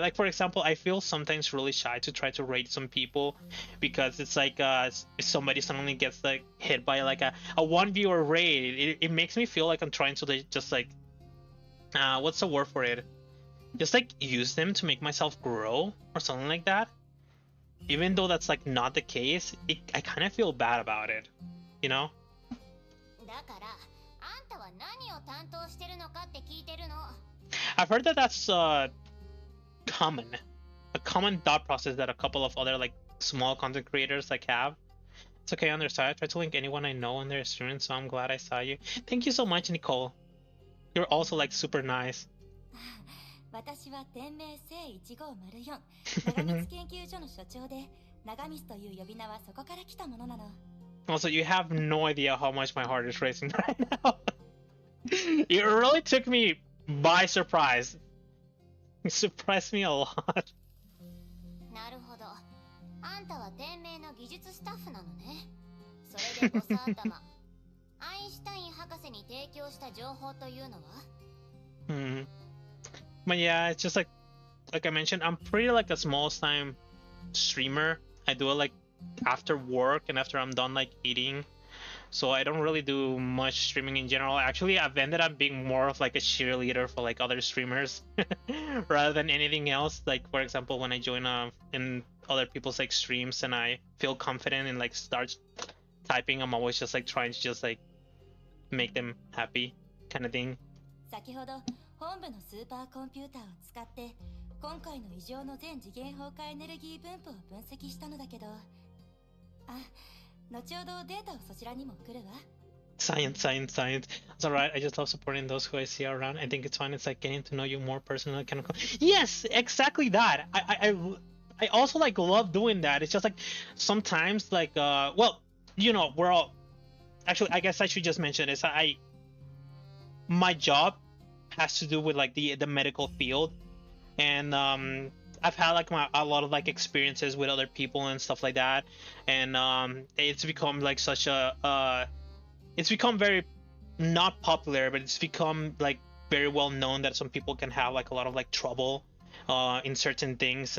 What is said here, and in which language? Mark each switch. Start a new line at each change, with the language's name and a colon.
English: Like for example, I feel sometimes really shy to try to rate some people because it's like if somebody suddenly gets like hit by like a 1 viewer raid, it makes me feel like I'm trying to like, just like what's the word for it? Just like use them to make myself grow or something like that. Even though that's like not the case, I kind of feel bad about it, you know?
Japanese: だからあんたは何を担当してるのかって聞いてるの。
English: I've heard that that's a common thought process that a couple of other like small content creators like have. It's okay on their side. I try to link anyone I know in their stream, so I'm glad I saw you. Thank you so much, Nicole. You're also like super nice.
Japanese: 私は天命正1504長光研究所の所長で長光という呼び名はそこから来たものなの。
English: Also, you have no idea how much my heart is racing right now. It really took me by surprise. It surprised me a lot.
Japanese: なるほど。あんたは天命の技術スタッフなのね。それでボス頭。アインシュタイン博士に提供した情報というのは？
English: But yeah, it's just like I mentioned, I'm pretty like a small time streamer. I do it like after work and after I'm done like eating. So I don't really do much streaming in general. Actually, I've ended up being more of like a cheerleader for like other streamers rather than anything else. Like for example, when I join in other people's like streams and I feel confident and like start typing, I'm always just like trying to just like make them happy kind of thing.
Japanese: 先ほど本部のスーパーコンピューターを使って今回の異常の全次元崩壊エネルギー分布を分析したのだけど、後ほどデータをそちらにも来るわ。
English: Science. It's alright. I just love supporting those who I see around. I think it's fun. It's like getting to know you more personally. Kind of. Yes, exactly that. I also like love doing that. It's just like sometimes like well, you know, we're all actually. I guess I should just mention this. My job has to do with like the medical field, and I've had like a lot of like experiences with other people and stuff like that, and it's become like such a it's become very not popular, but it's become like very well known that some people can have like a lot of like trouble in certain things.